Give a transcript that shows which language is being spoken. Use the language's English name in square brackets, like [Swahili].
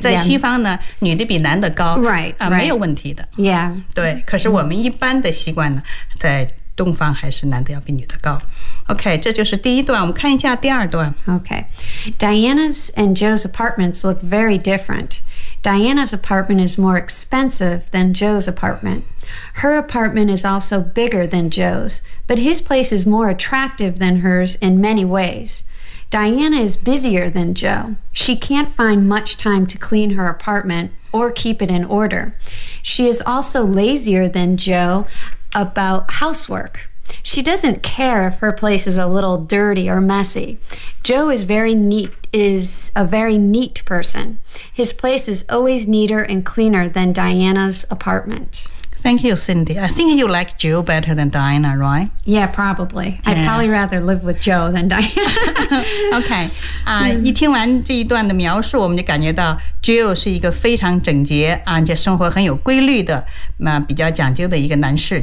[Chinese] 在西方呢女的比男的高 [English] right,、right. [Chinese] 没有问题的。 [English] Yeah. [Chinese] 对可是我们一般的习惯呢在东方还是男的要比女的高。 OK, 这就是第一段我们看一下第二段。 [English] OK. Diana's and Joe's apartments look very different. Diana's apartment is more expensive than Joe's apartment. Her apartment is also bigger than Joe's, but his place is more attractive than hers in many ways. Diana is busier than Joe. She can't find much time to clean her apartment or keep it in order. She is also lazier than Joe about housework. She doesn't care if her place is a little dirty or messy. Joe is very neat, is a very neat person. His place is always neater and cleaner than Diana's apartment. Thank you, Cindy. I think you like Joe better than Diana, right? Yeah, probably. Yeah. I'd probably rather live with Joe than Diana. Okay. [Chinese] 一听完这一段的描述，我们就感觉到 Joe 是一个非常整洁，而且生活很有规律的，比较讲究的一个男士。